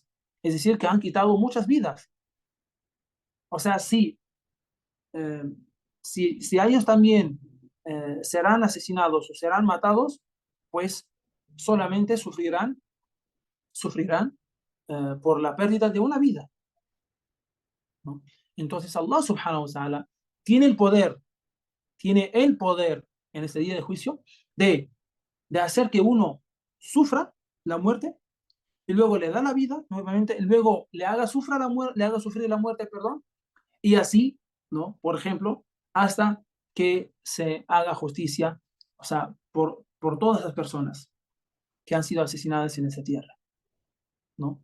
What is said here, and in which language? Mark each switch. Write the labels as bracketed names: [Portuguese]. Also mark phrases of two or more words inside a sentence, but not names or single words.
[Spanish] Es decir, que han quitado muchas vidas. O sea, eh, si ellos también serán asesinados o serán matados, pues solamente sufrirán por la pérdida de una vida, ¿no? Entonces [Arabic] الله سبحانه وتعالى [Spanish] tiene tiene el poder en este día de juicio de, de hacer que uno sufra la muerte y luego le da la vida nuevamente, y luego le haga sufrir la muerte, perdón, y así, ¿no? Por ejemplo, hasta que se haga justicia, o sea, por todas las personas que han sido asesinadas en esa tierra, ¿no?